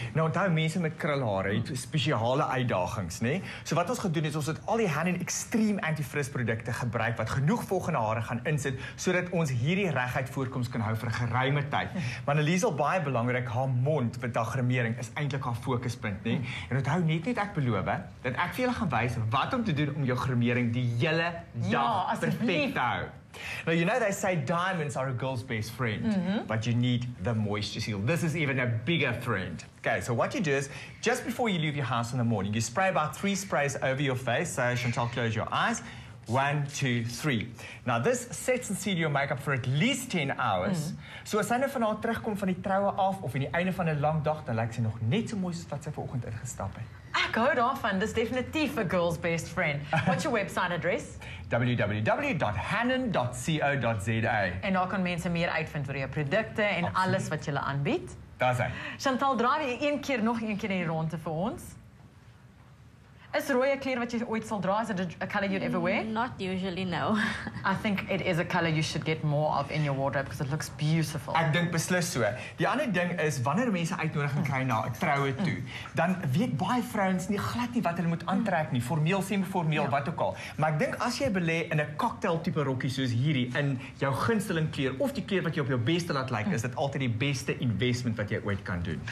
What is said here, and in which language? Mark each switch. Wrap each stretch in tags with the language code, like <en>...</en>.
<af>Nou onthou mense met krulhare het spesiale uitdagings, nê? So wat ons gedoen het, ons het al die Hannon Extreme Anti-Frizz produkte gebruik wat genoeg volgende hare gaan insit sodat ons hierdie reguit voorkoms kan hou vir 'n geruime tyd. Maar Liesel, baie belangrik, haar mond vir daggremering is eintlik haar fokuspunt, nê? En onthou net ek beloof dat ek vir julle gaan wys wat om te doen om jou gremering die hele dag perfek te hou.</af> <en>Now, you know they say diamonds are a girl's best friend, but you need the moisture seal. This is even a bigger friend. Okay, so what you do is, just before you leave your house in the morning, you spray about 3 sprays over your face. So, Chantal, close your eyes. 1, 2, 3. Now, this sets and seals your makeup for at least 10 hours.</en> <af>So, as sy nou van haar terugkom van die troue af, of in die einde van 'n lang dag, dan lyk sy nog net so mooi soos wat sy vanoggend ingestap het. Ek hou daarvan. Dis definitief</af> <en>a girl's best friend. What's your website address? www.hannon.co.za.</en> <af>En daar kan mense meer uitvind oor jou produkte en alles wat jy aanbied. Daar's hy. Chantal, draai jy nog een keer in die ronde vir ons? Is rooi 'n kleur wat jy ooit sal dra?</af> <en>Is it a color you'd ever wear? Not usually, no. I think it is a color you should get more of in your wardrobe because it looks beautiful.</en> <af>Ek dink beslis so. Die ander ding is wanneer mense uitnodiging kry na 'n troue toe, dan weet baie vrouens nie glad nie wat hulle moet aantrek nie, formeel, semi-formeel, wat ook al. Maar ek dink as jy belê in 'n cocktail tipe rokkie soos hierdie in jou gunsteling kleur of die kleur wat jy op jou beste laat lyk, is dit altyd die beste investment wat jy ooit kan doen.</af>